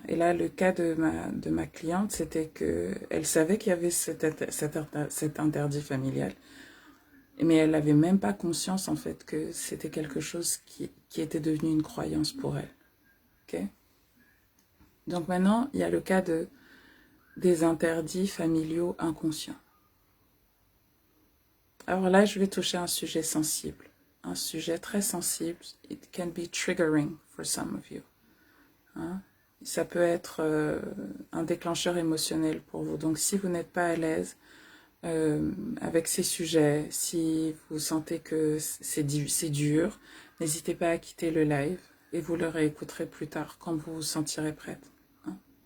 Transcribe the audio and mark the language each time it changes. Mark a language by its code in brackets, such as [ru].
[fr] Et là, le cas de ma cliente, c'était qu'elle savait qu'il y avait cet interdit familial, mais elle n'avait même pas conscience en fait que c'était quelque chose qui était devenu une croyance pour elle. Okay? Donc maintenant, il y a le cas des interdits familiaux inconscients. Alors là, je vais toucher un sujet sensible. Un sujet très sensible. [en] It can be triggering for some of you. [fr] Hein? Ça peut être un déclencheur émotionnel pour vous. Donc si vous n'êtes pas à l'aise avec ces sujets, si vous sentez que c'est dur, n'hésitez pas à quitter le live et vous le réécouterez plus tard quand vous vous sentirez prête. Hein?